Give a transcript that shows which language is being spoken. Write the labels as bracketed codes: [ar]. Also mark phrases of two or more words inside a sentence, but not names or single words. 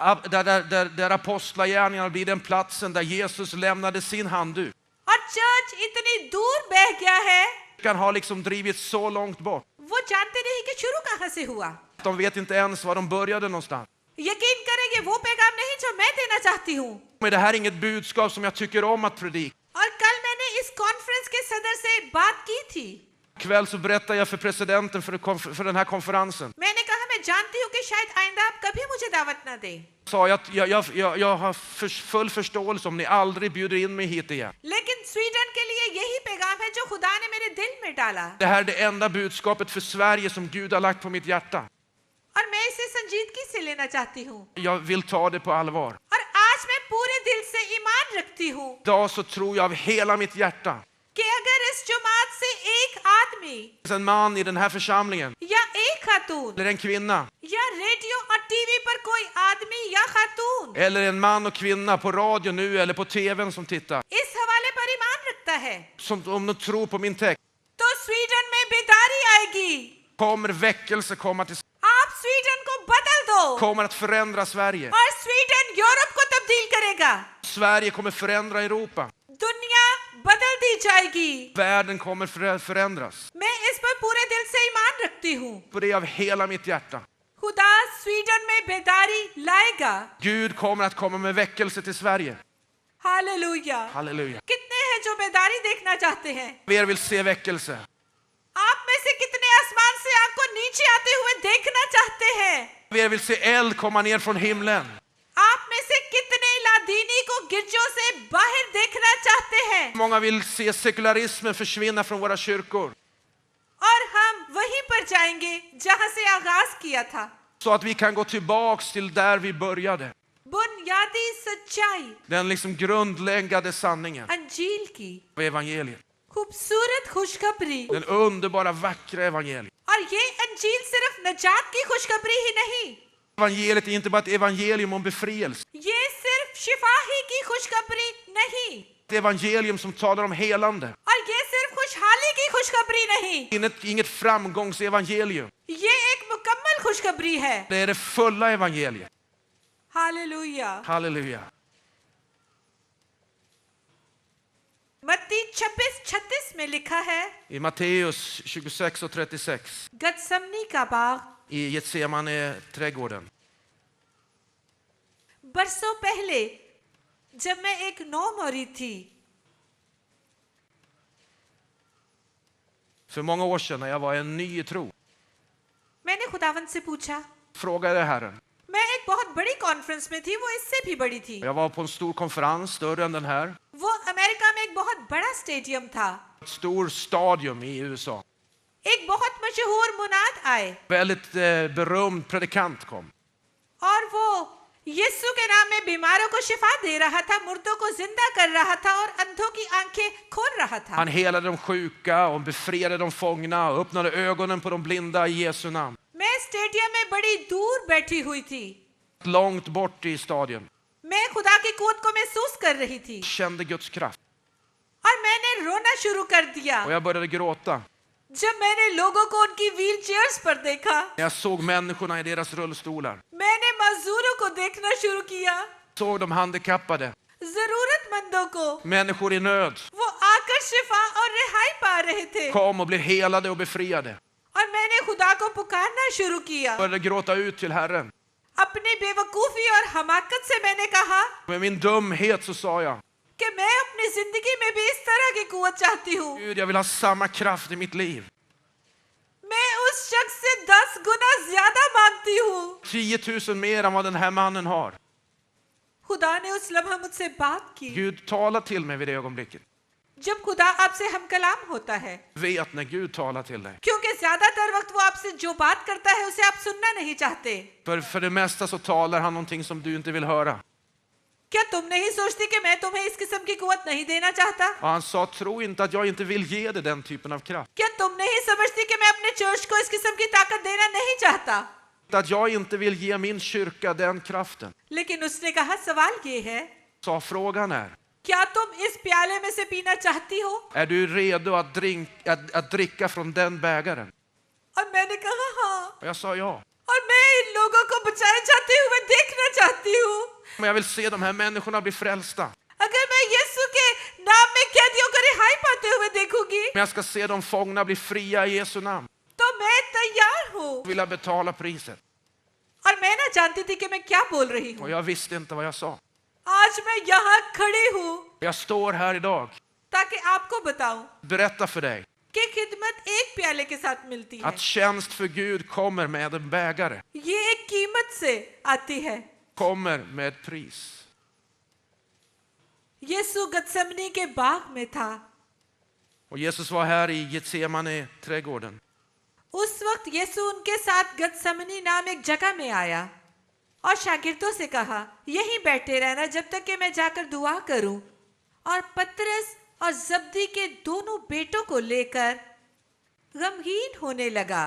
[sv] Där apostlagärningarna blir den platsen där Jesus lämnade sin handduk. [ur] اور چرچ اتنی دور بہہ گیا ہے, [sv] Kyrkan har liksom drivit så långt bort. [ur] وہ جانتے نہیں کہ شروع کہاں سے ہوا. [sv] De vet inte ens var de började någonstans. [ur] یقین کریں یہ وہ پیغام نہیں جو میں دینا چاہتی ہوں. [sv] Men det här är inget budskap som jag tycker om att predika. [ur] اور کل میں نے اس کانفرنس کے صدر سے بات کی تھی. [sv] Ikväll så berättar jag för presidenten för den här konferensen. [ur] میں نے کہا میں جانتی ہوں کہ شاید آئندہ آپ کبھی مجھے دعوت نہ دیں, [sv] Sa jag har full förståelse om ni aldrig bjuder in mig hit igen. [ur] لیکن سویڈن کے لیے یہی پیغام ہے جو خدا نے میرے دل میں ڈالا [sv] Det här är det enda budskapet för Sverige som Gud har lagt på mitt hjärta. [ur] اور میں اسے سنجیدگی سے لینا چاہتی ہوں. [sv] Jag vill ta det på allvar. [ur] اور آج میں پورے دل سے ایمان رکھتی ہوں [sv] Idag så tror jag av hela mitt hjärta. [ur] کہ اگر اس جماعت سے ایک آدمی [sv] Det finns en man i den här församlingen, [ur] یا ایک خاتون [sv] eller en kvinna, [ur] یا ریڈیو اور ٹی وی پر کوئی آدمی یا خاتون [sv] eller en man och kvinna på radio nu eller på tvn som tittar. [ur] اس حوالے پر ایمان رکھتا ہے, [sv] Om de tror på min text, [ur] تو سویڈن میں بیداری آئے گی. [sv] kommer väckelse komma till [ur] آپ سویڈن کو بدل دو [sv] kommer att förändra Sverige. [ur] اور سویڈن یورپ کو تبدیل کرے گا. [sv] Sverige kommer förändra Europa. [ur] دنیا بدل دی جائے گی. [sv] Världen kommer förändras. [ur] میں اس پر پورے دل سے ایمان رکھتی ہوں. [sv] På det av hela mitt hjärta. [ur] خدا سویڈن میں بیداری لائے گا. [sv] Gud kommer att komma med väckelse till Sverige. [ur] हालेलुया। [sv] Halleluja. [ur] کتنے ہیں جو بیداری دیکھنا چاہتے ہیں? [sv] Er vill se väckelse. [ur] آپ میں سے کتنے آسمان سے آگ کو نیچے آتے ہوئے دیکھنا چاہتے ہیں? [sv] Er vill se eld komma ner från himlen. [ur] آپ میں سے کتنے لادینی کو گرجوں سے باہر دیکھنا چاہتے ہیں? [sv] Många vill se sekularismen försvinna från våra kyrkor. [ur] اور ہم وہیں پر جائیں گے جہاں سے آغاز کیا تھا. [sv] Så att vi kan gå tillbaks till där vi började. [ur] بنیادی سچائی [sv] Den liksom grundläggande sanningen [ur] انجیل کی, [sv] av evangeliet. [ur] خوبصورت خوشخبری. [sv] Den underbara, vackra evangeliet. [ur] اور یہ انجیل صرف نجات کی خوشخبری ہی نہیں, [sv] Evangeliet är inte bara ett evangelium om befrielse. [ur] یہ صرف شفاہی کی خوشخبری نہیں, [sv] Ett evangelium som talar om helande. [ur] اور یہ صرف خوشحالی کی خوشخبری نہیں, [sv] Inget framgångsevangelium. [ur] یہ ایک مکمل خوشخبری ہے. [sv] Det är det fulla evangeliet. [ur] हालेलुया। [sv] Halleluja. [ur] متی 26:36 میں لکھا ہے, [sv] I Matteus 26 och 36 [ur] گتسمنی کا باغ [sv] i Getsemane trädgården. [ur] برسوں پہلے جب میں ایک نومری تھی, [sv] För många år sedan när jag var en ny i tro [ur] میں نے خداوند سے پوچھا. [sv] frågade Herren. [ur] میں ایک بہت بڑی کانفرنس میں تھی، وہ اس سے بھی بڑی تھی. [sv] Jag var på en stor konferens, större än den här. [ur] وہ امریکہ میں ایک بہت بڑا سٹیڈیم تھا. [sv] Ett stor stadion i USA. [ur] ایک بہت مشہور مناد آئے [sv] Väldigt berömd predikant kom. [ur] اور وہ یسوع کے نام میں بیماروں کو شفا دے رہا تھا، مردوں کو زندہ کر رہا تھا اور اندھوں کی آنکھیں کھول رہا تھا. [sv] Han helade de sjuka och befriade de fångna och öppnade ögonen på de blinda i Jesu namn. [ur] میں سٹیڈیم میں بڑی دور بیٹھی ہوئی تھی. [sv] Långt bort i stadion. [ur] میں خدا کی قوت کو محسوس کر رہی تھی [sv] Kände Guds kraft. [ur] اور میں نے رونا شروع کر دیا [sv] Och jag började gråta. [ur] جب میں نے لوگوں کو ان کی [en] wheel chairs [ur] پر دیکھا. [sv] Jag såg människorna i deras rullstolar. [ur] میں نے مزدوروں کو دیکھنا شروع کیا, [sv] Såg de handikappade. [ur] ضرورت مندوں کو. [sv] Människor i nöd. [ur] وہ آ کر شفا اور رہائی پا رہے تھے [sv] Kom och blev helade och befriade. [ur] اور میں نے خدا کو پکارنا شروع کیا. [sv] Började gråta ut till Herren. [ur] اپنی بیوقوفی اور حماقت سے میں نے کہا [sv] Med min dumhet så sa jag. [ur] کہ میں اپنی زندگی میں بھی اس طرح کی قوت چاہتی ہوں. [sv] Gud, jag vill ha samma kraft i mitt liv. [ur] میں اس شخص سے 10 گنا زیادہ مانگتی ہوں. [sv] 10 000 mer än vad den här mannen har. [ur] خدا نے اس لمحہ مجھ سے بات کی. [sv] Gud talar till mig vid det ögonblicket. [ur] جب خدا آپ سے ہم کلام ہوتا ہے, [sv] Vet när Gud talar till dig. [ur] کیونکہ زیادہ تر وقت وہ آپ سے جو بات کرتا ہے اسے آپ سننا نہیں چاہتے. [sv] För det mesta så talar han någonting som du inte vill höra. [ur] کیا تم نہیں سوچتی کہ میں تمہیں اس قسم کی قوت نہیں دینا چاہتا? [sv] Och han sa, tro inte att jag inte vill ge dig den typen av kraft. [ur] کیا تم نہیں سمجھتی کہ میں اپنے چرچ کو اس قسم کی طاقت دینا نہیں چاہتا? [sv] Att jag inte vill ge min kyrka den kraften. [ur] لیکن اس نے کہا، سوال یہ ہے, [sv] Sa frågan är, [ur] کیا تم اس پیالے میں سے پینا چاہتی ہو? [sv] är du redo att dricka från den bägaren? [ur] اور میں نے کہا ہاں. [sv] Och jag sa ja. [ur] اور میں ان لوگوں کو بچائے جاتے ہوئے دیکھنا چاہتی ہوں. [sv] Men jag vill se de här människorna bli frälsta. [ur] اگر میں یسوع کے نام میں قیدیوں کو رہائی پاتے ہوئے دیکھوں گی, [sv] Men jag ska se de fångna bli fria i Jesu namn. [ur] تو میں تیار ہوں. [sv] Vill jag betala priset. [ur] اور میں نہ جانتی تھی کہ میں کیا بول رہی [sv] Och [ur] हूँ. [sv] jag visste inte vad jag sa. [ur] آج میں یہاں کھڑی ہوں [sv] Jag står här idag. [ur] تاکہ آپ کو بتاؤں [sv] Berätta för dig [ur] کہ خدمت ایک پیالے کے ساتھ ملتی ہے. [sv] att tjänst för Gud kommer med en bägare. [ur] یہ ایک قیمت سے آتی ہے. [sv] Kommer med ett pris. [ur] یسوع گتسمنی کے باغ میں تھا. [sv] Och Jesus var här i Getsemane trädgården. [ur] اس وقت یسوع ان کے ساتھ گتسمنی نام ایک جگہ میں آیا اور شاگردوں سے کہا، یہیں بیٹھے رہنا جب تک کہ میں جا کر دعا کروں. اور پطرس اور زبدی کے دونوں بیٹوں کو لے کر غمگین ہونے لگا.